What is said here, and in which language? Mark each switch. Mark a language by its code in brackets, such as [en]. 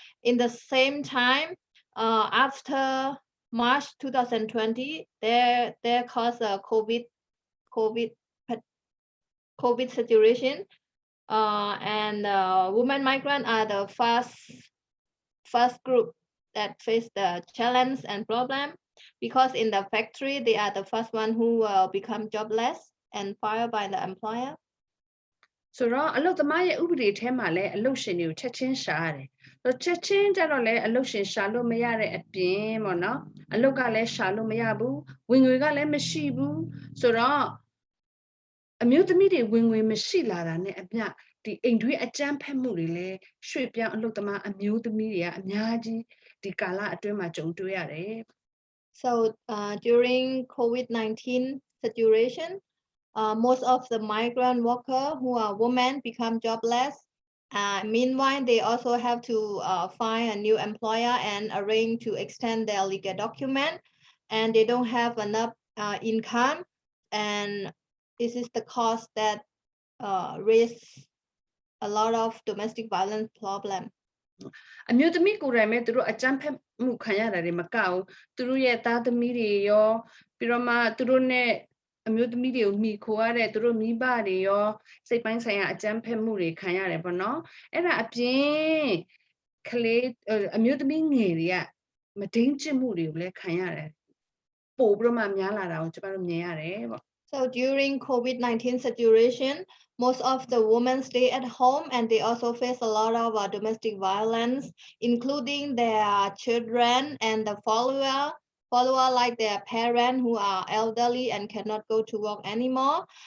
[en] In the same time, after March 2020, there caused a COVID situation, and women migrants are the first group that face the challenge and problem because in the factory they are the first one who will become jobless and fired by the employer. [my] ဆိုတော့အလုပ်သမားရဲ့ဥပဒေထဲမှာလည်းအလုပ်ရှင်တွေကိုချက်ချင်းရှာရတယ်။ချက်ချင်းကြတော့လည်းအလုပ်ရှင်ရှာလို့မရတဲ့အပြင်ပေါ့နော်။အလုပ်ကလည်းရှာလို့မရဘူး။ဝင်ငွေကလည်းမရှိဘူး။ဆိုတော့အမျိုးသမီးတွေဝင်ငွေမရှိလာတာနဲ့အမျှဒီအိမ်တွင်းအကြမ်းဖက်မှုတွေလည်းရွှေ့ပြောင်းအလုပ်သမားအမျိုးသမီးတွေကအများကြီးဒီကာလအတွင်းမှာကြုံတွေ့ရတယ်။ [en] So during COVID-19 situation, most of the migrant workers who are women become jobless. Meanwhile, they also have to find a new employer and arrange to extend their legal document, and they don't have enough income, and this is the cause that raise a lot of domestic violence problem. [my] အမျိုးသမီးကိုယ်တိုင်ပဲသူတို့အကြမ်းဖက်မှုခံရတာတွေမကဘူးသူတို့ရဲ့သားသမီးတွေရောပြီးတော့မှသူတို့နဲ့အမျိုးသမီးတွေကိုမိခိုရတဲ့သူတို့မိဘတွေရောစိတ်ပိုင်းဆိုင်ရာအကြမ်းဖက်မှုတွေခံရတယ်ပေါ့နော်အဲ့ဒါအပြင်ကလေးအမျိုးသမီးငယ်တွေကမဒိန်းကျင့်မှုတွေကိုလည်းခံရတယ်ပို့ပြီးတော့မှများလာတာကိုကျမတို့မြင်ရတယ်ပေါ့ [en] So during COVID-19 situation, most of the women stay at home and they also face a lot of domestic violence, including their children and the follower like their parents who are elderly and cannot go to work anymore.